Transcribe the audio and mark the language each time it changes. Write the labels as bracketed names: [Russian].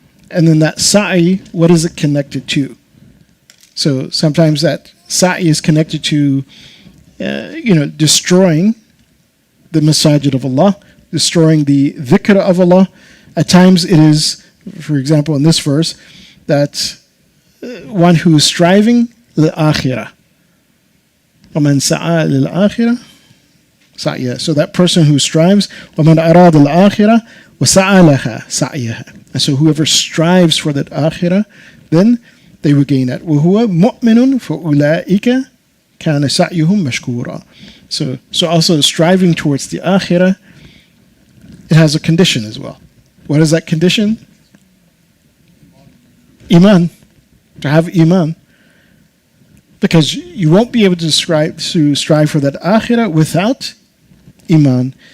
[English] And then that sa'i, what is it connected to? So sometimes that sa'i is connected to, destroying the masajid of Allah, destroying the dhikr of Allah. At times it is, for example, in this verse, that one who is striving للآخرة. [Arabic] ومن سعى للآخرة سعيها. [English] So that person who strives, [Arabic] ومن أراد الآخرة وسعى لها سعيها. [English] And so whoever strives for that akhirah, then they will gain that. [Arabic] وهو مؤمن فأولئك كان سعيهم مشكورا. [English] So also striving towards the akhirah, it has a condition as well. What is that condition? Iman. To have iman. Because you won't be able to strive for that akhirah without iman.